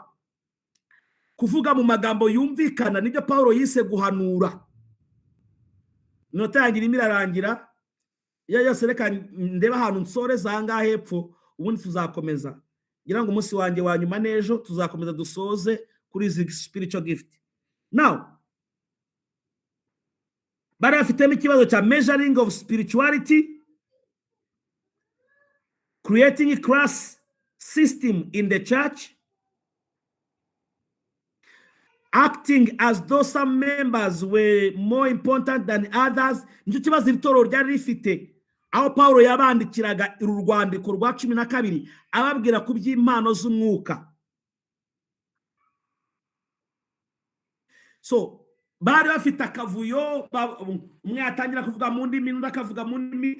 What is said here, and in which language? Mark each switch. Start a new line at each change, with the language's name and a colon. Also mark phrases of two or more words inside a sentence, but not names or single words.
Kinyarwanda: Kuvuga mu magambo yumvikana nibyo Paulo yise guhanura. Inota yangira imirarangira yose, reka ndeba ahantu nsoreza aha hepfo, ubundi tuzakomeza. Ngira ngo umunsi wanjye wa nyuma n'ejo tuzakomeza dusoze kuri izi
English: spiritual gift. Now
Kinyarwanda: bari bafitemo ikibazo cya
English: measuring of spirituality, creating a class system in the church, acting as though some members were more important than others.
Kinyarwanda: Nicyo kibazo itorero ryari rifite, aho Paulo yabandikiraga urwandiko rwa 12 ababwira ku by'impano z'umwuka. So bari bafite akavuyo, umwe atangira kuvuga mu ndimi n'undi akavuga mu ndimi.